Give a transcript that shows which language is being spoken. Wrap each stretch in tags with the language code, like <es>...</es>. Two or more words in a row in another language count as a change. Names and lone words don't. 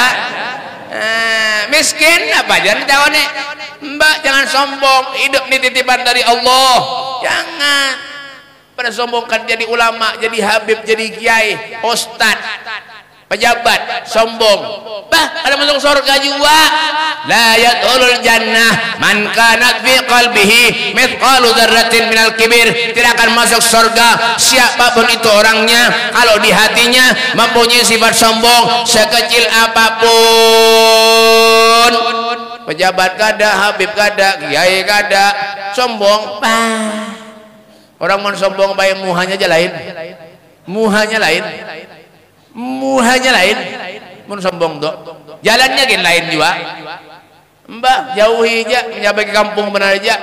<jv>Miskin apa aja ditakoni.</jv> <id>Mbak jangan sombong, hidup ini titipan dari Allah. Jangan pada sombongkan jadi ulama, jadi habib, jadi kiai, ustad, pejabat, sombong. Bah, ada masuk surga juga.</id> <ar>لا يدخل الجنة من كان في قلبه مثقال ذرة من الكبر.</ar> <id>Tidak akan masuk surga siapapun itu orangnya kalau di hatinya mempunyai sifat sombong sekecil apapun.</id> <bjn>Pejabat kada, habib kada, kiai kada, sombong. Orang mau sombong baik muhanya aja lain. Muhanya lain. Mun sombong tuh. Jalannya gin lain juga.</bjn> <id>Mbak jauhi aja, menjaga ke kampung benar aja.</id>